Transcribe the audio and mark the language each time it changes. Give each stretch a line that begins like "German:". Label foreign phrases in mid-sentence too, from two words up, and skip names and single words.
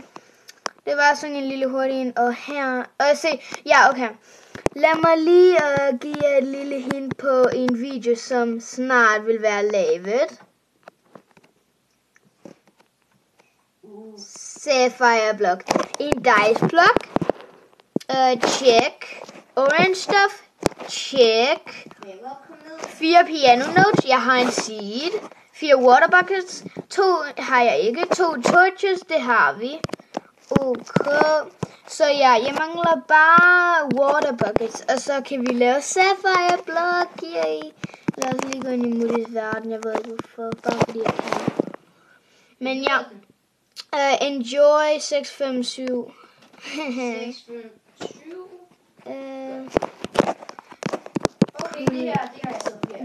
Danish: Det var sådan en lille hurtig en. Og her. Se. Ja, okay. Lad mig lige give jer et lille hint på en video, som snart vil være lavet.
English: Sapphire block. En dice block. Check. Orange stuff. Check. 4 piano notes.
Danish: Jeg har en seed. 4
English: water buckets.
Danish: 2 har jeg ikke. 2 torches. Det har vi. Okay. Så ja, jeg mangler bare
English: water buckets.
Danish: Og så kan vi lave
English: sapphire block. Yay.
Danish: Lad os lige gå ind i Moody's verden. Jeg ved ikke hvorfor. Bare fordi jeg kan. Men ja. Enjoy 657. 657. Okay, det her, det har jeg taget forkert.